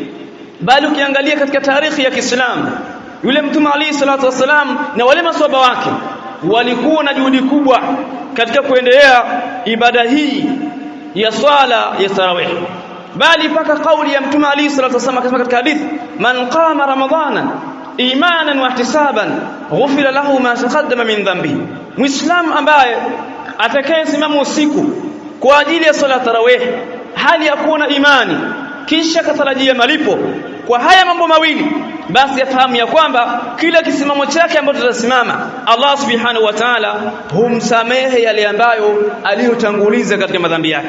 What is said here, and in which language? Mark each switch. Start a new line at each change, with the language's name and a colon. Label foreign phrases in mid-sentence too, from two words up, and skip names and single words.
Swahili: Bali ukiangalia katika tarehe ya Kiislamu, yule Mtume Ali
Arabic: صلى الله عليه وسلم
Swahili: na wale maswahaba wake walikuwa na juhudi kubwa katika kuendelea ibada hii ya swala ya tarawih. Bali paka kauli ya Mtume Ali
Arabic: صلى الله عليه وسلم
Swahili: akasema katika hadithi,
Arabic: من قام رمضان إيمانا واحتسابا غفر له ما تقدم من ذنبه.
Swahili: Muislamu ambaye atakayesimama usiku kwa ajili ya swala tarawih hali ya kuwa na imani kisha katarajia malipo kwa haya mambo mawili, basi afahamu ya kwamba kila kisimamo chake ambacho tutasimama Allah
Arabic: سبحانه وتعالى
Swahili: humsamehe yale ambayo aliyotanguliza katika madhambi yake.